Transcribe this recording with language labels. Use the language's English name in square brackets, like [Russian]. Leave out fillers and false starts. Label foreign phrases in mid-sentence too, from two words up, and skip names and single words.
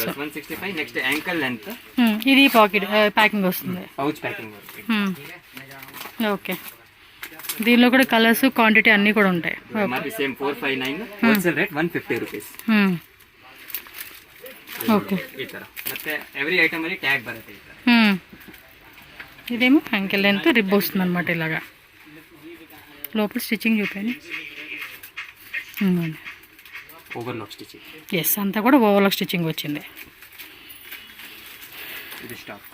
[English] 165 next ankle length [Telugu] ఇది [English] pocket packing [Telugu] వస్తుంది [English] pouch packing [Telugu] ఓకే దీనిలో కూడా [English] colors quantity [Telugu] అన్నీ కూడా ఉంటాయి [English] మరి same 459 wholesale rate 150 rupees [Telugu] ఓకే [Kannada] ಈ ತರ ಮತ್ತೆ [English] every item [Kannada] ಅಲ್ಲಿ ಟ್ಯಾಗ್ ಬರುತ್ತೆ ಈ ತರ [Telugu] ఇదేమో [English] ankle length rib [Telugu] వస్తుంది అనమాట ఇలాగా లోపల స్టిచ్చింగ్ చూపండి [English] overlock stitching. [Telugu] ఎస్, అంతా కూడా [English] overlock stitching [Telugu] వచ్చింది. ఇది స్టాక్.